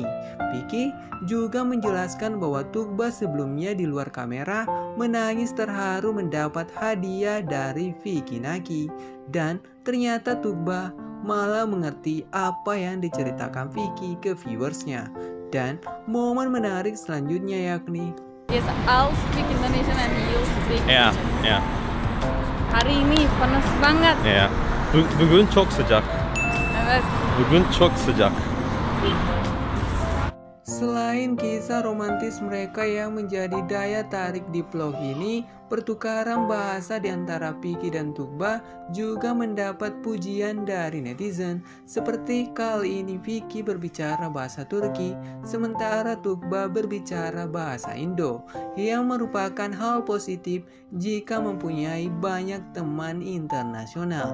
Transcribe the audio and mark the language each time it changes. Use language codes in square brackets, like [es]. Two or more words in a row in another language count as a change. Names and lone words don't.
[id] Piki juga menjelaskan bahwa Tugba sebelumnya di luar kamera menangis terharu mendapat hadiah dari Piki Naki, dan ternyata Tugba malah mengerti apa yang diceritakan Piki ke viewersnya. Dan momen menarik selanjutnya yakni [en] Yes, I'll speak Indonesian and you'll speak. [id] Ya. Hari ini panas banget. Ya. [tr] Bugün çok sıcak. Evet. Bugün çok sıcak. [id] Selain kisah romantis mereka yang menjadi daya tarik di vlog ini, pertukaran bahasa di antara Piki dan Tugba juga mendapat pujian dari netizen. Seperti kali ini Piki berbicara bahasa Turki, sementara Tugba berbicara bahasa Indo, yang merupakan hal positif jika mempunyai banyak teman internasional.